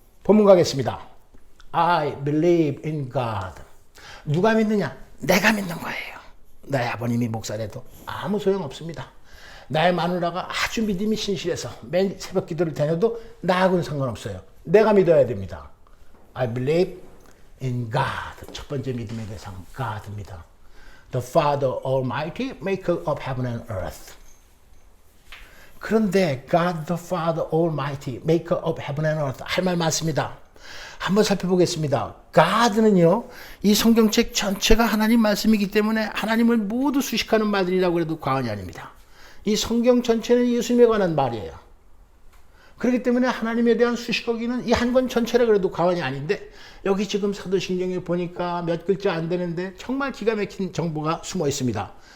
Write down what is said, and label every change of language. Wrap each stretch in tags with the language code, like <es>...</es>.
<ko>본문 가겠습니다.</ko> <en>I believe in God.</en> <ko>누가 믿느냐? 내가 믿는 거예요. 나의 아버님이 목사래도 아무 소용없습니다. 나의 마누라가 아주 믿음이 신실해서 매일 새벽 기도를 다녀도 나하고는 상관없어요. 내가 믿어야 됩니다.</ko> <en>I believe in God.</en> <ko>첫 번째 믿음의 대상 God입니다.</ko> <en>The Father Almighty, maker of heaven and earth.</en> <ko>그런데</ko> <en>God the Father Almighty, maker of heaven and earth</en> <ko>할 말 많습니다. 한번 살펴보겠습니다. God는요, 이 성경책 전체가 하나님 말씀이기 때문에 하나님을 모두 수식하는 말들이라고 해도 과언이 아닙니다. 이 성경 전체는 예수님에 관한 말이에요. 그렇기 때문에 하나님에 대한 수식어기는 이 한 권 전체라 그래도 과언이 아닌데, 여기 지금 사도신경에 보니까 몇 글자 안 되는데 정말 기가 막힌 정보가 숨어 있습니다.</ko>